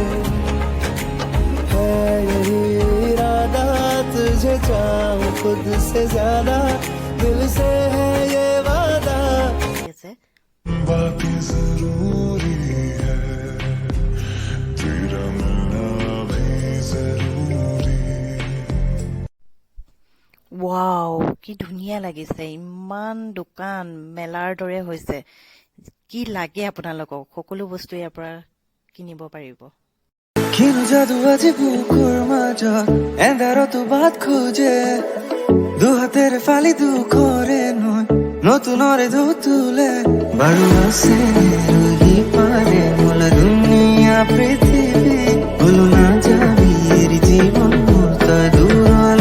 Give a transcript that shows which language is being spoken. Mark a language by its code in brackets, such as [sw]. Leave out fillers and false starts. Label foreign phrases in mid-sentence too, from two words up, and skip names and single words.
[hi] है यही इरादा, तुझे चाहूं खुद से ज्यादा, दिल से है ये वादा। बाकी जरूरी है, तेरा मिलना भी जरूरी। [as] ৱাও, কি ধুনীয়া লাগিছে। ইমান দোকান মেলাৰ দৰে হৈছে। কি লাগে আপোনালোকক? সকলো বস্তু ইয়াৰ পৰা কিনিব পাৰিব। কিনো যাদু আজি বুকুৰ মাজত, এন্ধাৰতো বাট খোজে, দুহাতেৰে ফালি দুখৰে নৈ, নতুনৰে ঢৌ তুলে, বাৰু আছে ৰহি পাৰে মোলা দুনিয়া পৃথিৱী, ভুলো নাযাবি এৰি জীৱন মোৰ তই দূৰলৈ।